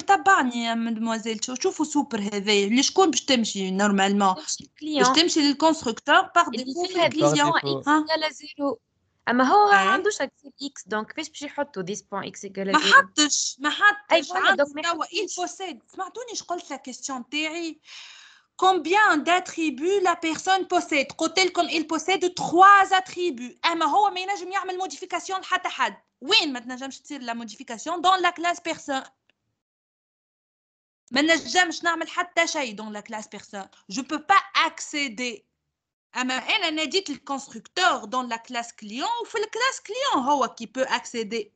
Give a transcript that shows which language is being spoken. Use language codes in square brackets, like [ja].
[ar] تبعني يا مدموزيل شوفوا سوبر هذايا لشكون باش تمشي نورمالمون؟ باش تمشي للكونستركتور باغ ديفو في الكليون. لا زيرو. اما هو ما عندوش اكسي اكس دونك كيفاش باش يحطوا ديس بوين اكس ايكال ما حطش عنده توا [fr] il possède. [ar] سمعتوني اش قلت لا كيستيون تاعي؟ [fr] combien d'attributs la personne possède. [ar] قلت لكم [fr] il possède 3 attributs. [ar] اما هو ما ينجم يعمل موديفيكاسيون لحتى حد. وين ما تنجمش تصير لا موديفيكاسيون دون لا كلاس بيرسون. ما نجمش نعمل حتى شيء دون لا كلاس بيرسون. [fr] je peux pas accéder. [ar] اما انا ناديت الكونستركتور دون لا كلاس كليون وفي الكلاس كليون هو كي بو اكسيدي.